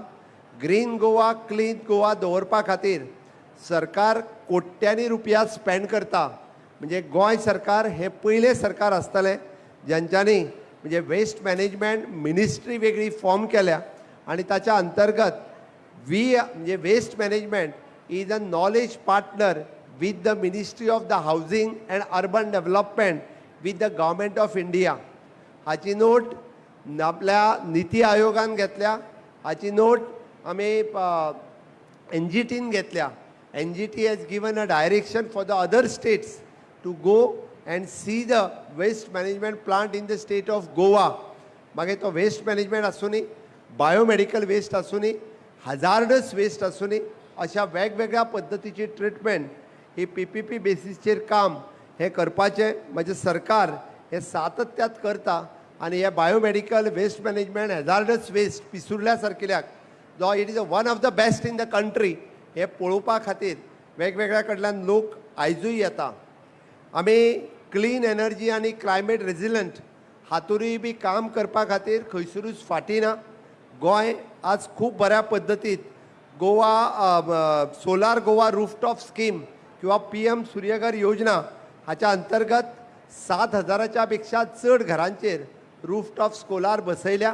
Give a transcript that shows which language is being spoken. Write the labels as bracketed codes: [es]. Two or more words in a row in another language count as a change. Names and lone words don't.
[kok] ग्रीन गोवा क्लीन गोवा दवरपा खातीर सरकार कोट्यांनी रुपया स्पेंड करता. म्हणजे गोंय सरकार हे पयलें सरकार आसतलें ज्यांच्यांनी म्हणजे [en] waste management ministry [kok] वेगळी फॉर्म केल्या आनी ताच्या अंतर्गत म्हणजे [en] waste management is a knowledge partner with the Ministry of the Housing and Urban Development with the Government of India. [kok] हाची नोट आपल्या नीती आयोगान घेतल्या. हाची नोट आमी NGTन घेतल्या. [en] NGT has given a direction for the other states to go and see the waste management plant in the state of Goa. [kok] मागे तो वेस्ट मॅनेजमेंट असू नी, [en] बायोमेडिकल वेस्ट [kok] असू नी, [en] हजार्डस वेस्ट [kok] असू नी, अशा वेगवेगळ्या पद्धतीची ट्रीटमेंट ही PPP बेसिसचेर काम हे करपाचें म्हणजे सरकार हे सातत्यात करता. आणि हे [en] बायोमेडिकल वेस्ट मॅनेजमेंट हॅजार्डस वेस्ट [kok] पिसुर्ल्या सारकिल्याक जो [en] इट इज वन ऑफ द बेस्ट इन द कंट्री [kok] हे पळोवपा खातीर वेगवेगळ्या कडल्यान लोक आयजूय येता. आमी [en] क्लीन एनर्जी [kok] आनी [en] क्लायमेट रेजिलंट [kok] हातूरूय बी काम करपा खातीर खंयसरूच फाटी ना. गोंय आज खूब बऱ्या पद्दतीत गोवा सोलार गोवा रूफटॉप स्कीम किंवा PM सूर्यघर योजना हाच्या अंतर्गत 7,000च्या पेक्षा चड घरांचेर [en] रूफटॉप सोलार [kok] बसयल्या.